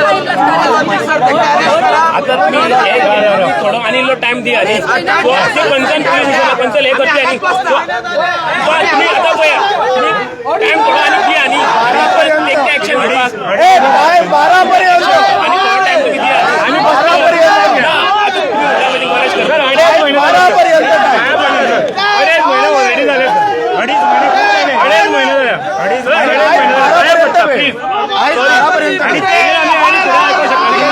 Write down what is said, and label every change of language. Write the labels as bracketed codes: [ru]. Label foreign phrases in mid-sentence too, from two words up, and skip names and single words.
[kok] आता तुम्ही थोडो आणि टाइम दिया पंचल हे करते आणि तुम्ही आता पळया टाइम थोडो आणि दिया आणि ऍक्शन घेवपाक [mr] 12 पर्यंत [kok] आणि थोडो टाइम तुम्ही दिया [mr] आम्ही 12 पर्यंत सर 2.5 महिने 12 पर्यंत 2.5 महिने ऑलरेडी झाले 2.5 महिने झाले 2.5 महिने प्लीज आणि ते आम्ही थोडा ऐकू शकतो